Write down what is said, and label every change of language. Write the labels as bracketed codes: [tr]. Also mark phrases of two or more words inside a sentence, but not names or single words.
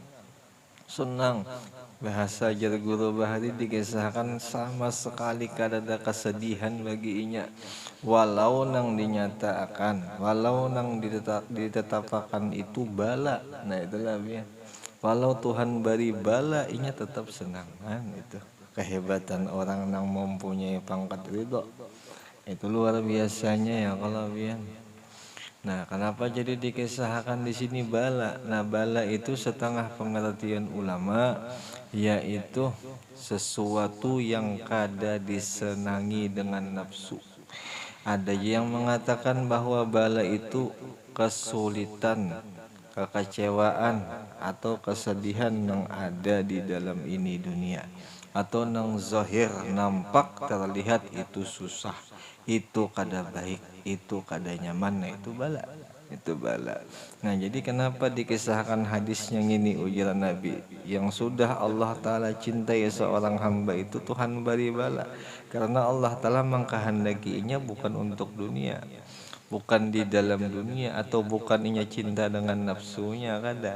[bjn] Bahasa jar guru Bahari dikisahkan sama sekali kadada kesedihan bagi inya, walau nang dinyatakan, walau nang ditetapkan itu bala. Nah itulah ya, walau Tuhan beri bala inya tetap senang. [id] Kan itu kehebatan orang yang mempunyai pangkat ridho, itu luar biasanya ya kalau bian. Nah, kenapa jadi dikisahkan di sini bala? Nah, bala itu setengah pengertian ulama, yaitu sesuatu yang kada disenangi dengan nafsu. Ada yang mengatakan bahwa bala itu kesulitan, kekecewaan, atau kesedihan yang ada di dalam ini dunia, atau yang zahir nampak terlihat itu susah, itu kada baik, itu kada nyaman. Nah itu bala. Nah jadi kenapa dikisahkan hadisnya ini ujar Nabi, yang sudah Allah Ta'ala cintai seorang hamba itu Tuhan beri bala, karena Allah Ta'ala mengkehendakinya bukan untuk dunia, bukan di dalam dunia, atau bukan inya cinta dengan nafsunya kada.